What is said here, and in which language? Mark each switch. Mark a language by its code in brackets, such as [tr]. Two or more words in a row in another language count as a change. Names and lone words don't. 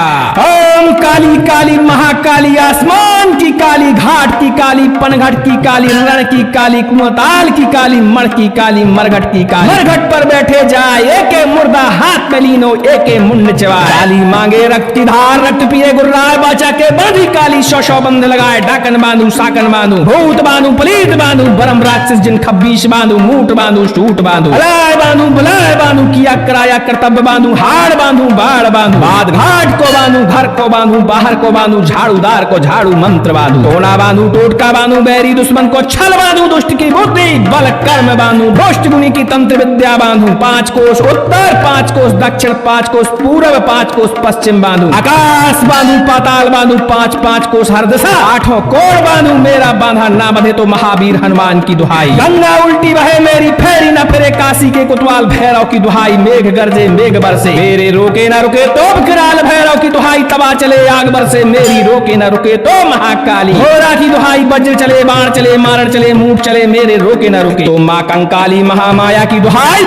[hi] ओम काली काली महाकाली आसमान की काली घाट की काली पनघट की काली रण की काली कुआताल की काली मर की काली मरघट की काली। मरघट पर बैठे जाए एके मुर्दा हाथ में लीनो एके मुंड चबाए। काली मांगे रक्त की धार रक्त पिए गुर्राए, बाचा के बांधी काली सौ बंध लगाए। डाकन बांधू साकन बांधू भूत बांधू पलीत बांधू बरम राक्षस जिन खब्बीश बांधू। मूठ बांधू सूट बांधू अलाय बांधू बलाय बांधू किया कराया कर्तव्य बांधू। हाड़ बांधू बाढ़ बांधू बाद घाट को बांधू घर को बांधू बाहर को बांधू झाड़ूदार को झाड़ू मंत्र बांधू। टोना बांधू टोटका बांधू बैरी दुश्मन को छल बांधू। दुष्ट की बुद्धि बल कर्म बांधू दुष्ट गुनी की तंत्र विद्या बांधू। 5 कोस उत्तर 5 कोस दक्षिण 5 कोस पूर्व 5 कोस पश्चिम बांधू। आकाश बांधू पाताल बांधू 5 कोस हर दिशा 8 कोण बांधू। मेरा बांधा ना बंधे तो महावीर हनुमान की दुहाई। गंगा उल्टी बहे मेरी फेरी न फिरे काशी के कुतवाल भैरव की दुहाई। मेघ गरजे मेघ बरसे मेरे रोके न रुके तो विकराल भैरव की दुहाई। तवा चले आग बरसे मेरी रोके न रुके तो महाकाली घोरा की दुहाई। वज्र चले बाण चले मारण चले मूठ चले मेरे रोके न रुके तो माँ कंकाली महामाया की दुहाई।